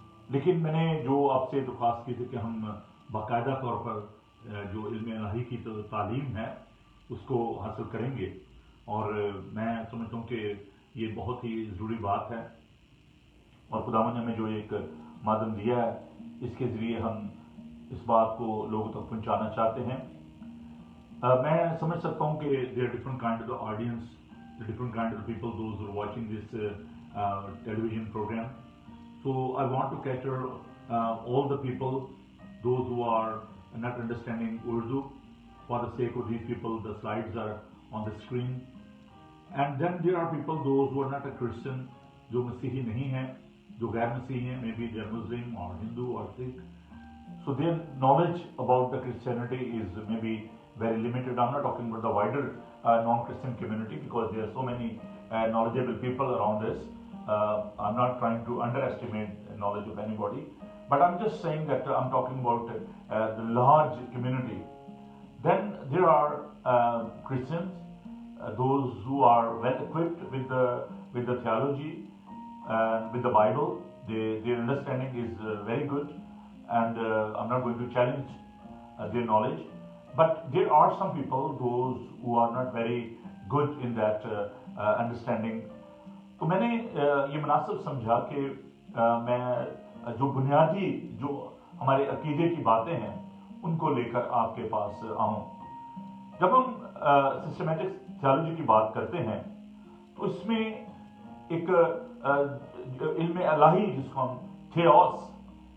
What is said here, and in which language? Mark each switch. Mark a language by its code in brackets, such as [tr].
[ur] لیکن میں نے جو آپ سے درخواست کی تھی کہ ہم باقاعدہ طور پر جو علم الہی کی تعلیم ہے اس کو حاصل کریں گے، اور میں سمجھتا ہوں کہ یہ بہت ہی ضروری بات ہے، اور خداوند نے ہمیں جو ایک مادم دیا ہے اس کے ذریعے ہم اس بات کو لوگوں تک پہنچانا چاہتے ہیں۔ میں سمجھ سکتا ہوں کہ [en] there are different kind of the audience, the different kind of the people, those who are watching this television program. So I want to cater all the people, those who are not understanding Urdu. For the sake of these people, the slides are on the screen. And then there are people, those who are not a Christian, [ur] جو مسیحی نہیں ہیں، جو غیر مسیحی ہیں, [en] maybe they are Muslim or Hindu or Sikh. So their knowledge about the Christianity is maybe very limited. I'm not talking about the wider non-Christian community, because there are so many knowledgeable people around us. I'm not trying to underestimate the knowledge of anybody, but I'm just saying that I'm talking about the large community. Then there are Christians, those who are well equipped with the theology, with the Bible. Their understanding is very good, and I'm not going to challenge their knowledge. But there are some people, those who are not very good in that understanding. [ur] تو میں نے یہ مناسب سمجھا کہ میں جو بنیادی جو ہمارے عقیدے کی باتیں ہیں ان کو لے کر آپ کے پاس آؤں۔ جب ہم سسٹمیٹک تھیالوجی کی بات کرتے ہیں تو اس میں ایک علم الہی جس کو ہم تھیوس